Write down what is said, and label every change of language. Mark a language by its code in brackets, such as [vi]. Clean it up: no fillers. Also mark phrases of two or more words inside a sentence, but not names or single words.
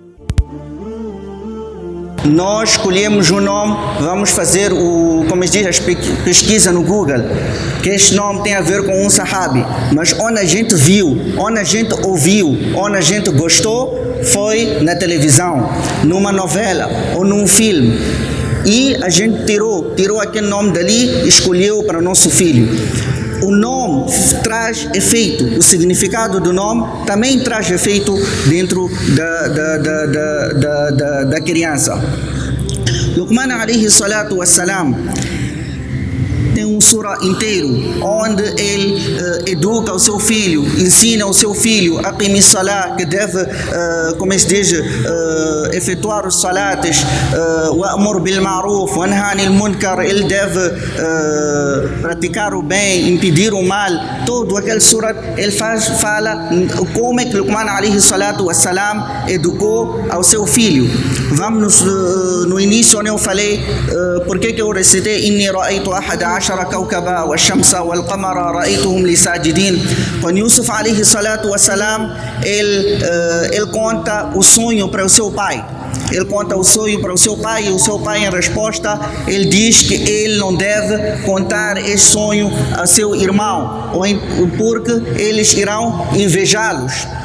[pt] Nós escolhemos um nome, vamos fazer como se diz, a pesquisa no Google, que este nome tem a ver com um sahabi, mas onde a gente viu, onde a gente ouviu, onde a gente gostou, foi na televisão, numa novela ou num filme. E a gente tirou aquele nome dali e escolheu para o nosso filho. O nome traz efeito, o significado do nome também traz efeito dentro da criança. Luqman [ar] عليه الصلاة والسلام [pt] tem um surah inteiro onde ele educa o seu filho, ensina o seu filho a [ar] أقم الصلاة, [pt] que deve, como se diz, efetuar os salates, [ar] وأمر بالمعروف وانه عن المنكر, [pt] ele deve praticar o bem, impedir o mal. Todo aquele surah ele fala como é que Luqman [ar] عليه الصلاة والسلام [pt] educou ao seu filho. Vamos no início onde eu falei porque que eu recitei [ar] إني رأيت [pt] 11 [ar] كوكبا والشمس والقمر رأيتهم لي ساجدين. [pt] Quando Yusuf [ar] عليه الصلاة والسلام [pt] ele conta o sonho para o seu pai. Ele conta o sonho para o seu pai e o seu pai, em resposta, ele diz que ele não deve contar esse sonho a seu irmão, porque eles irão invejá-los.